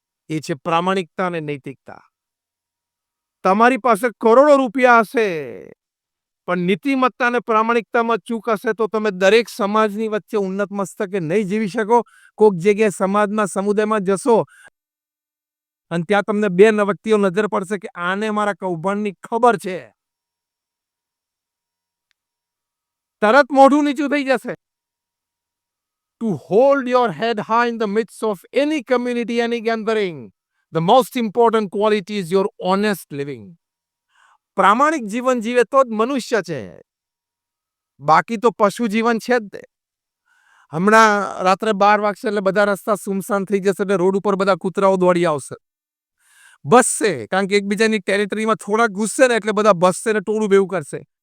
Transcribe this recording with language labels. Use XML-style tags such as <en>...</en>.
<gu>એ છે પ્રામાણિકતા અને નૈતિકતા. તમારી પાસે કરોડો રૂપિયા હશે પણ નીતિમત્તા અને પ્રામાણિકતામાં ચૂક હશે તો તમે દરેક સમાજની વચ્ચે ઉન્નત મસ્તકે નહીં જીવી શકો. કોઈક જગ્યાએ સમાજમાં સમુદાયમાં જશો અને ત્યાં તમને બે વ્યક્તિઓ નજર પડશે કે આને મારા કૌભાંડની ખબર છે, તરત મોઢું નીચું થઈ જશે.</gu> <en>To hold your head high in the midst of any community, any gathering, the most important quality is your honest living.</en> <gu>પ્રામાણિક જીવન જીવે તો જ મનુષ્ય છે, બાકી તો પશુ જીવન છે જ તે. હમણાં રાત્રે 12 વાગશે એટલે બધા રસ્તા સુમસાન થઈ જશે એટલે રોડ ઉપર બધા કૂતરાઓ દોડી આવશે. બસશે, કારણ કે એકબીજાની ટેરિટરીમાં થોડાક ઘૂસશે ને એટલે બધા બસશે ને ટોળું ભેગું કરશે.</gu>